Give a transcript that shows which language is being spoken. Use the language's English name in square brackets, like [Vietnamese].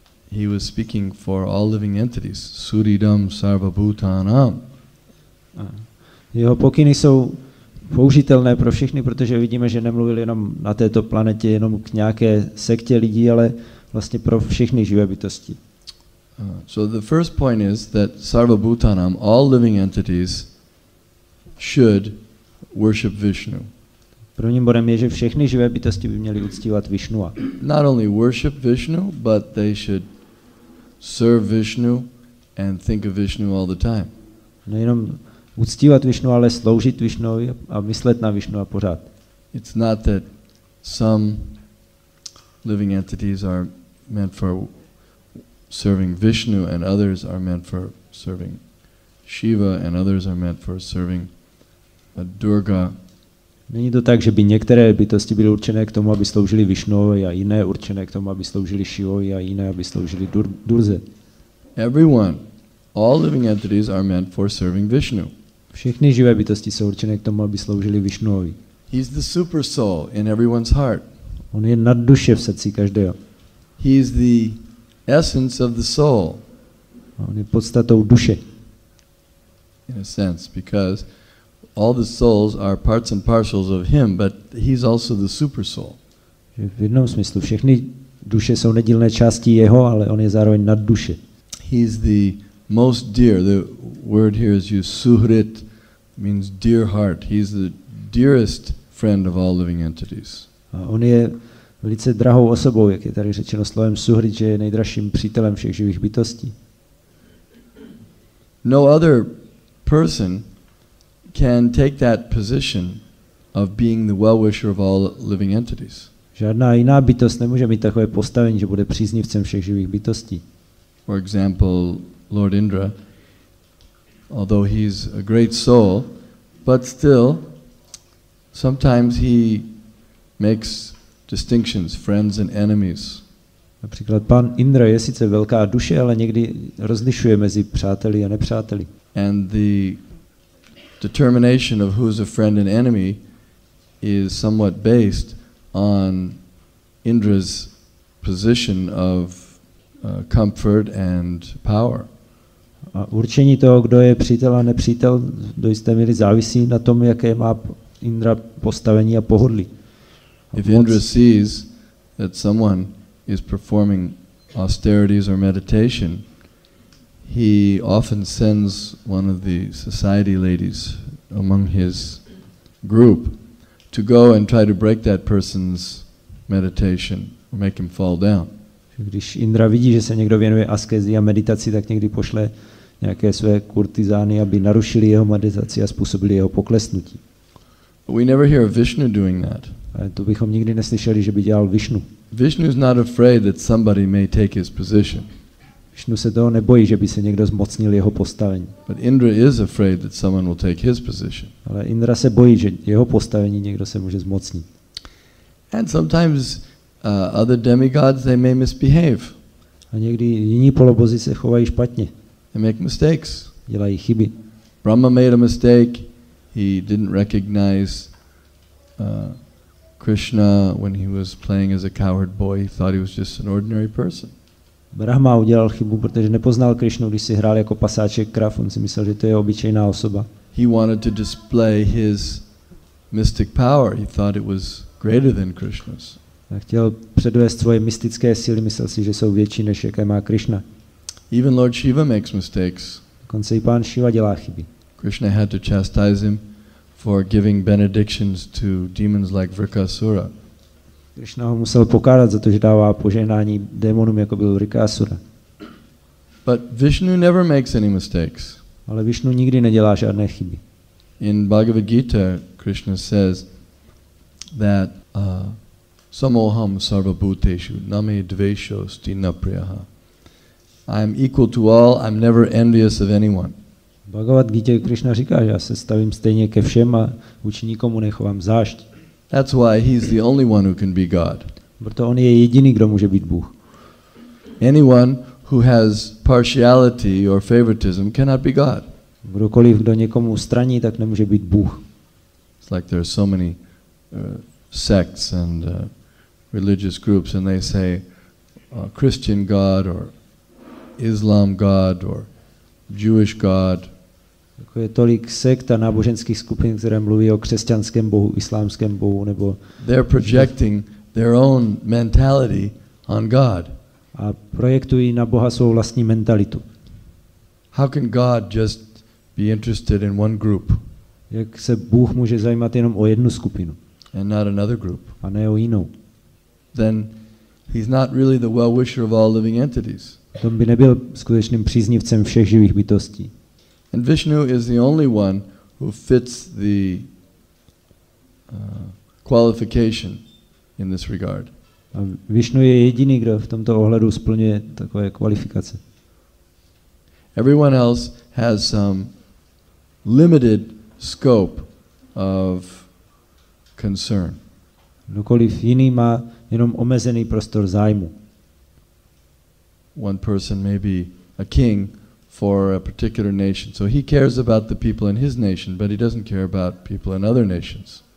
[English] He was speaking for all living entities. [Sanskrit] Suridam sarvabhutanam. [Czech] Jeho pokyny jsou použitelné pro všechny, protože vidíme, že nemluvil jenom na této planetě, jenom k nějaké sektě lidí, ale vlastně pro všechny živé bytosti. [English] So the first point is that sarvabhutanam, all living entities, should worship Vishnu. [Czech] Prvním bodem je, že všechny živé bytosti by měly uctívat Vishnua. [English] Not only worship Vishnu, but they should serve Vishnu and think of Vishnu all the time. [Czech] Nejenom uctívat Vishnu, ale sloužit Vishnuovi a myslet na Vishnua pořád. [English] It's not that some living entities are meant for serving Vishnu and others are meant for serving Shiva and others are meant for serving Durga. [Czech] Není to tak, že by některé bytosti byly určené k tomu, aby sloužili Vishnuovi a jiné určené k tomu, aby sloužili Shivovi a jiné, aby sloužili Durze. [English] Everyone, all living entities are meant for serving Vishnu. [Czech] Všechny živé bytosti jsou určené k tomu, aby sloužili Vishnuovi. [English] He's the super soul in everyone's heart. [Czech] On je nad duše v srdci každého. [English] He is the essence of the soul. [Czech] On je podstatou duše. [English] In a sense, because all the souls are parts and parcels of him, but he's also the super soul. [Czech] V jednom smyslu všechny duše jsou nedílné části jeho, ale on je zároveň nad duše. [English] He's the most dear. The word here is used, suhrit, means dear heart. He's the dearest friend of all living entities. [Czech] A on je velice drahou osobou, jak je tady řečeno slovem suhrit, že je nejdražším přítelem všech živých bytostí. [English] No other person can take that position of being the well-wisher of all living entities. [Czech] Žádná jiná bytost nemůže mít takové postavení, že bude příznivcem všech živých bytostí. [English] For example, Lord Indra, although he's a great soul, but still, sometimes he makes distinctions, friends and enemies. [Czech] Například pán Indra je sice velká duše, ale někdy rozlišuje mezi přáteli a nepřáteli. [English] And the determination of who's a friend and enemy is somewhat based on Indra's position of comfort and power. [Czech] A určení toho, kdo je přítel a nepřítel, do jisté míry závisí na tom, jaké má Indra postavení a pohodlí. [English] If Indra sees that someone is performing austerities or meditation, he often sends one of the society ladies among his group to go and try to break that person's meditation or make him fall down. [Czech] Když Indra vidí, že se někdo věnuje askezi a meditaci, tak někdy pošle nějaké své kurtizány, aby narušili jeho meditaci a způsobili jeho poklesnutí. [English] But we never hear of Vishnu doing that. [Czech] Ale to bychom nikdy neslyšeli, že by dělal Vishnu. [English] Vishnu is not afraid that somebody may take his position. [Czech] Vishnu se toho nebojí, že by se někdo zmocnil jeho postavení. [English] But Indra is afraid that someone will take his position. [Czech] Ale Indra se bojí, že jeho postavení někdo se může zmocnit. [English] And sometimes other demigods, they may misbehave. [Czech] A někdy jiní polobozi se chovají špatně. [English] They make mistakes. [Czech] Dělají chyby. [English] Brahma made a mistake. He didn't recognize Krishna when he was playing as a cowherd boy. He thought he was just an ordinary person. [Czech] Brahma udělal chybu, protože nepoznal Krishnu, když si hrál jako pasáček krav. On si myslel, že to je obyčejná osoba. [English] He wanted to display his mystic power. He thought it was greater than Krishna's. [Czech] A chtěl předvést svoje mystické síly, myslel si, že jsou větší, než jaké má Krishna. [English] Even Lord Shiva makes mistakes. [Czech] Dokonce i pán Shiva dělá chyby. [English] Krishna had to chastise him for giving benedictions to demons like Vrikasura. [Czech] Krishna ho musel pokárat za to, že dává požehnání démonům, jako byl Vrikasura. [English] But Vishnu never makes any mistakes. [Czech] Ale Vishnu nikdy nedělá žádné chyby. [English] In Bhagavad Gita, Krishna says that [Sanskrit] samoham sarvabhuteshu name dveshosti na priyaha. [English] I am equal to all, I'm never envious of anyone. [Czech] V Bhagavad Gita Krishna říká, že já se stavím stejně ke všem a vůči nikomu nechovám zášť. [English] That's why he's the only one who can be God. [Czech] Proto on je jediný, kdo může být Bůh. [English] Anyone who has partiality or favoritism cannot be God. [Czech] Kdokoliv, kdo někomu straní, tak nemůže být Bůh. [English] It's like there are so many sects and religious groups, and they say Christian God or Islam God or Jewish God. [Czech] Jako je tolik sekt a náboženských skupin, které mluví o křesťanském bohu, islámském bohu, nebo [English] they're projecting their own mentality on God. [Czech] A projektují na Boha svou vlastní mentalitu. [English] How can God just be interested in one group? [Czech] Jak se Bůh může zajímat jenom o jednu skupinu [English] and not another group? [Czech] a ne o jinou? [English] Then he's not really the well-wisher of all living entities. [Czech] Tom by nebyl skutečným příznivcem všech živých bytostí. [English] And Vishnu is the only one who fits the qualification in this regard. [Czech] A Vishnu je jediný, kdo v tomto ohledu splňuje takové kvalifikace. [English] Everyone else has some limited scope of concern. [Czech] Kdokoliv jiný má jenom omezený prostor zájmu. [English] One person may be a king for a particular nation, so he cares about the people in his nation, but he doesn't care about people in other nations.